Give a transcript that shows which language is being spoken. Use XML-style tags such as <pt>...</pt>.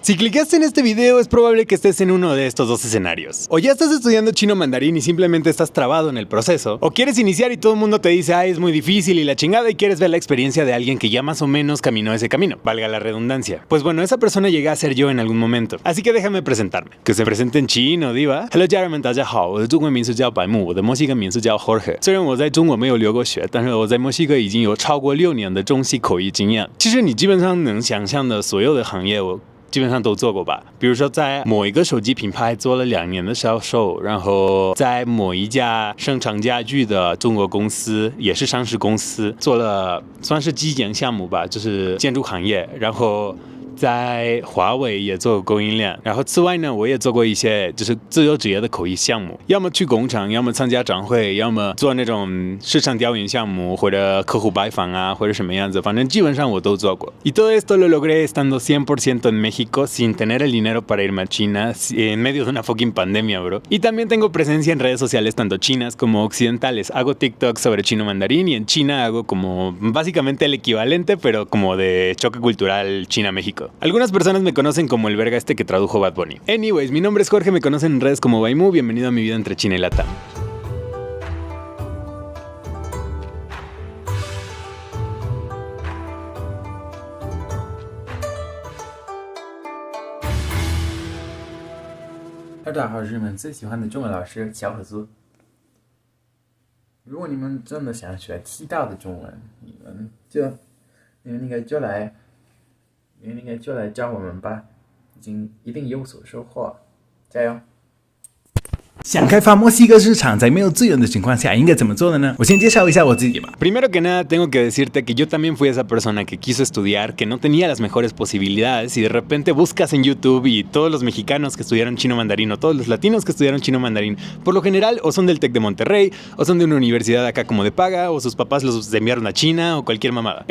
<es>Si clicaste en este video es probable que estés en uno de estos dos escenarios. O ya estás estudiando chino mandarín y simplemente estás trabado en el proceso, o quieres iniciar y todo el mundo te dice ay, es muy difícil y la chingada y quieres ver la experiencia de alguien que ya más o menos caminó ese camino, valga la redundancia. Pues bueno, esa persona llegué a ser yo en algún momento, así que déjame presentarme. Que se presente en chino, diva.</es> <zh>Hello, 家人们，大家好，我的中文名字叫白木，我的墨西哥名字叫 Jorge。虽然我在中国没有留过学，但是我在墨西哥已经有超过6年的中西口译经验。其实你基本上能想象的所有的行业，我基本上都做过吧，比如说在某一个手机品牌做了2年的销售，然后在某一家生产家具的中国公司，也是上市公司，做了算是基建项目吧，就是建筑行业，然后在华为也做过供应链，然后此外呢，我也做过一些就是自由职业的口译项目，要么去工厂，要么参加展会，要么做那种市场调研项目或者客户拜访啊，或者什么样子，反正基本上我都做过。</zh> <es>Y todo esto lo logré estando 100% en México sin tener el dinero para irme a China en medio de una fucking pandemia, bro. Y también tengo presencia en redes sociales tanto chinas como occidentales. Hago TikTok sobre chino mandarín y en China hago como básicamente el equivalente, pero como de choque cultural China-México. Algunas personas me conocen como el verga este que tradujo Bad Bunny. Anyways, mi nombre es Jorge, me conocen en redes como Baimu. Bienvenido a mi vida entre China y Latam.</es> <zh>大家好，是你们最喜欢的中文老师小可苏。如果你们真的想学地道的中文，你们应该就来找我们吧，一定有所收获，加油！想开发墨西哥市场，在没有资源的情况下，应该怎么做的呢？我先介绍一下我自己吧。</zh> <es>Primero que nada, tengo que decirte que yo también fui esa persona que quiso estudiar, que no tenía las mejores posibilidades y de repente buscas en YouTube y todos los mexicanos que estudiaron chino mandarín o todos los latinos que estudiaron chino mandarín, por lo general o son del TEC de Monterrey o son de una universidad acá como de paga o sus papás los enviaron a China o cualquier mamada.</es>